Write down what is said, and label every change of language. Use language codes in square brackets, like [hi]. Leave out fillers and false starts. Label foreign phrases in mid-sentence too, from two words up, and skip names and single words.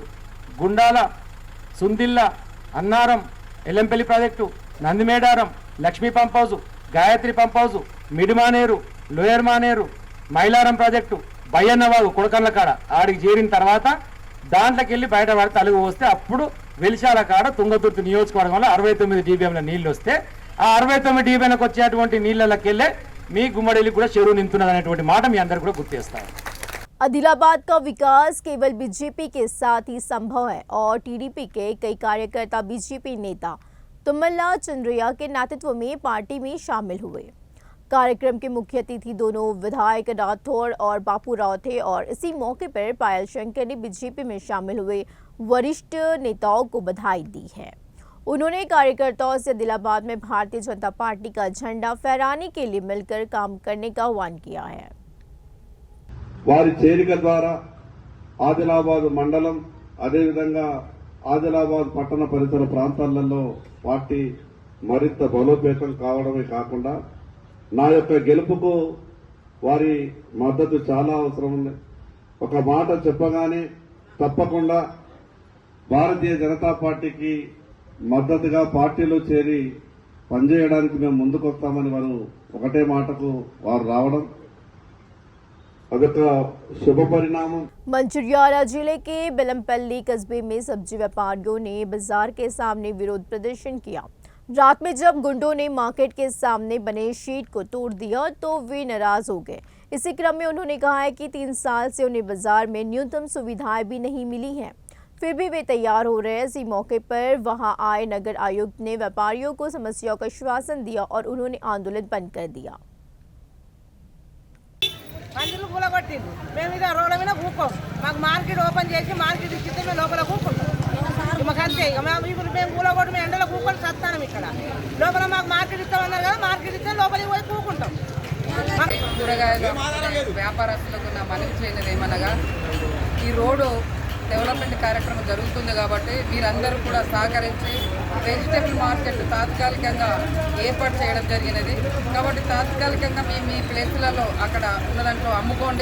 [te] గుండాల, సుందిల్ల, అన్నారం, ఎల్లంపల్లి ప్రాజెక్టు, నందిమేడారం, లక్ష్మీ పంప్ హౌస్, గాయత్రి పంప్ హౌస్, మిడిమానేరు, లోయర్ మానేరు, మైలారం ప్రాజెక్టు, బయ్యన్నవాగు కొడకన్ల కాడ ఆడికి చేరిన తర్వాత దాంట్లోకి వెళ్ళి బయట పడి తలుగు వస్తే అప్పుడు వెలిశాల కాడ తుంగతుర్తి నియోజకవర్గంలో 69 DBMల నీళ్లు వస్తే ఆ 69 DBMలకు వచ్చేటువంటి నీళ్ళకెళ్ళే మీ గుమ్మడికి కూడా చెరువు నింతున్నది అనేటువంటి మాట మీ అందరూ కూడా గుర్తు చేస్తారు। [hi] आदिलाबाद का विकास केवल बीजेपी के साथ ही संभव है और टीडीपी के कई कार्यकर्ता बीजेपी नेता तुम्मला चंद्रैया के नेतृत्व में पार्टी में शामिल हुए। कार्यक्रम के मुख्य अतिथि दोनों विधायक राठौड़ और बापू राव थे और इसी मौके पर पायल शंकर ने बीजेपी में शामिल हुए वरिष्ठ नेताओं को बधाई दी है। उन्होंने कार्यकर्ताओं से आदिलाबाद में भारतीय जनता पार्टी का झंडा फहराने के लिए मिलकर काम करने का आह्वान किया है। [te] వారి చేరిక ద్వారా ఆదిలాబాద్ మండలం అదే విధంగా ఆదిలాబాద్ పట్టణ పరిసర ప్రాంతాలలో పార్టీ మరింత బలోపేతం కావడమే కాకుండా నా యొక్క గెలుపుకు వారి మద్దతు చాలా అవసరం ఉంది। ఒక మాట చెప్పగానే తప్పకుండా భారతీయ జనతా పార్టీకి మద్దతుగా పార్టీలో చేరి పనిచేయడానికి మేము ముందుకొస్తామని వారు ఒకటే మాటకు వారు రావడం [hi] शुभ परिणाम। मंचिरियाला जिले के बेलमपल्ली कस्बे में सब्जी व्यापारियों ने बाजार के सामने विरोध प्रदर्शन किया। रात में जब गुंडों ने मार्केट के सामने बने शीट को तोड़ दिया तो वे नाराज हो गए। इसी क्रम में उन्होंने कहा है कि 3 साल से उन्हें बाजार में न्यूनतम सुविधाएं भी नहीं मिली हैं, फिर भी वे तैयार हो रहे हैं। इसी मौके पर वहां आए नगर आयुक्त ने व्यापारियों को समस्याओं का आश्वासन दिया और उन्होंने आंदोलन बंद कर दिया। [te] మందులు కూలగొట్టింది, మేము ఇక రోడ్ల మీద కూకోం, మాకు [en] market open [te] చేసి మార్కెట్ ఇచ్చితే మేము లోపల కూకుంటాం, మాకు అంతే। ఇక ఇప్పుడు మేము కూలగొట్టి మేము ఎండలో కూకొని చస్తాం, ఇక్కడ లోపల మాకు మార్కెట్ ఇస్తామన్నారు కదా, మార్కెట్ ఇస్తే లోపలికి పోయి కూకుంటాం। కూరగాయల వ్యాపారస్తులకు నా మనవి చేయలేదు ఏమనగా, ఈ [en] road development [te] కార్యక్రమం జరుగుతుంది కాబట్టి మీరందరూ కూడా సహకరించి [en] vegetable market [te] తాత్కాలికంగా ఏర్పాటు చేయడం జరిగినది కాబట్టి తాత్కాలికంగా మీ ప్లేసులలో అక్కడ ఉన్నదాంట్లో అమ్ముకోండి।